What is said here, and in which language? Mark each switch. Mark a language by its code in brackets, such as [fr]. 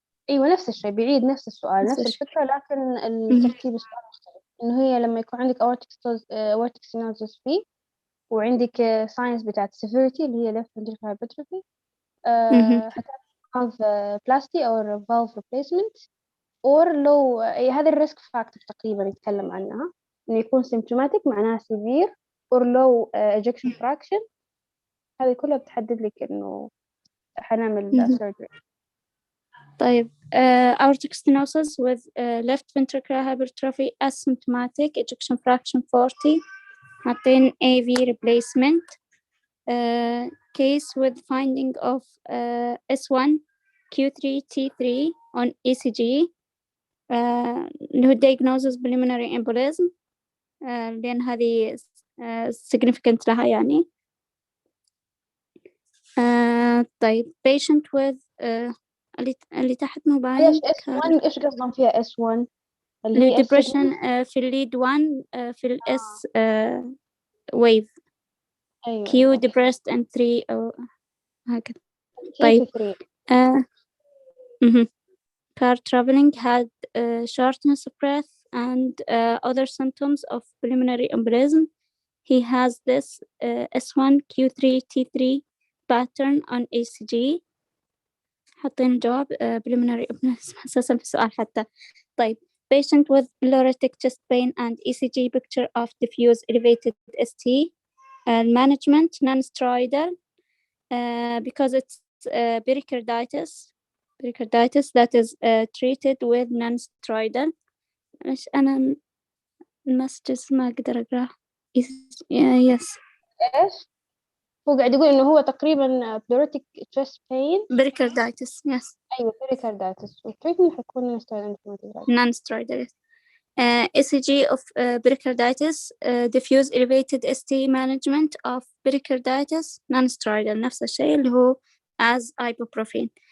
[ar] أيوة نفس الشيء، بيعيد نفس السؤال نفس الفكرة، لكن الترتيب السؤال مختلف. إنه هي لما يكون عندك aortic stenosis فيه وعندك signs بتاعت severity اللي هي left ventricular hypertrophy، valve plasty أو valve replacement or low. هذا الريسك فاكتور تقريبا يتكلم عنها، إنه يكون symptomatic معناها severe or low ejection fraction. هذه كلها بتحدد لك إنه حنعمل surgery. [en] طيب aortic stenosis with left ventricular hypertrophy asymptomatic ejection fraction 40 حاطين AV replacement. Case with finding of S1 Q3 T3 on ECG اللي هو diagnosis pulmonary embolism [ar] لأن هذه [en] significant لها يعني. [ar] طيب patient with اللي تحت مو باين. إيش S1 إيش قصدهم فيها S1 اللي هي depression في الليد 1 في الS wave. أيوة. [en] Q depressed and 3 [ar] أو هكذا. طيب [en] car traveling had shortness of breath and other symptoms of pulmonary embolism. He has this S1 Q3 T3 pattern on ECG. [ar] حاطين جواب preliminary embolism أساسا في السؤال حتى. [en] طيب patient with pleuritic chest pain and ECG picture of diffuse elevated ST. Management non-steroidal because it's pericarditis that is treated with non-steroidal. [ar] إيش أنا المسجز ما أقدر أقرأ. [en] yes. [ar] إيش هو قاعد يقول إنه هو تقريبا pleuritic chest pain [en] pericarditis. yes. [ar] أيوة pericarditis والتريتمنت حيكون [en] non-steroidal. ECG of pericarditis, diffuse elevated ST management of pericarditis non-steroidal [ar] نفس الشيء اللي هو [en] as ibuprofen.